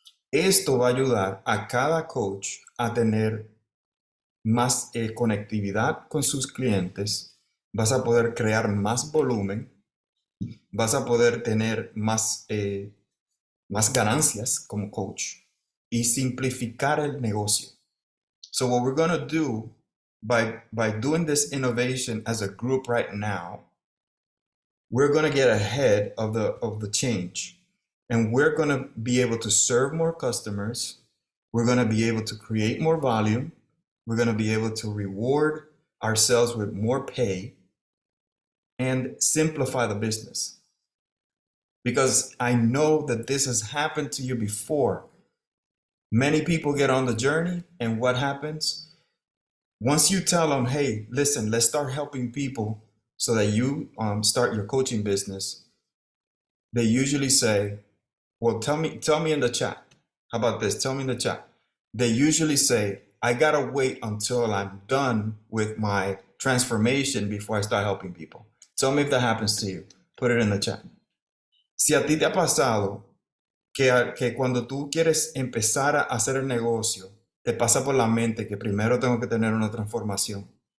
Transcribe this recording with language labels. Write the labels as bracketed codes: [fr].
[es] Esto va a ayudar a cada coach a tener más conectividad con sus clientes, vas a poder crear más volumen, vas a poder tener más ganancias como coach y simplificar el negocio. [en] So what we're going to do by doing this innovation as a group right now, we're going to get ahead of the change, and we're going to be able to serve more customers. We're going to be able to create more volume. We're going to be able to reward ourselves with more pay and simplify the business. Because I know that this has happened to you before. Many people get on the journey, and what happens? Once you tell them, hey, listen, let's start helping people so that you start your coaching business, they usually say, well, tell me in the chat. How about this? Tell me in the chat. They usually say, I gotta wait until I'm done with my transformation before I start helping people. Tell me if that happens to you. Put it in the chat. [es] Si a ti te ha pasado que cuando tú quieres empezar a hacer el negocio, te pasa por la mente que primero tengo que tener una transformación.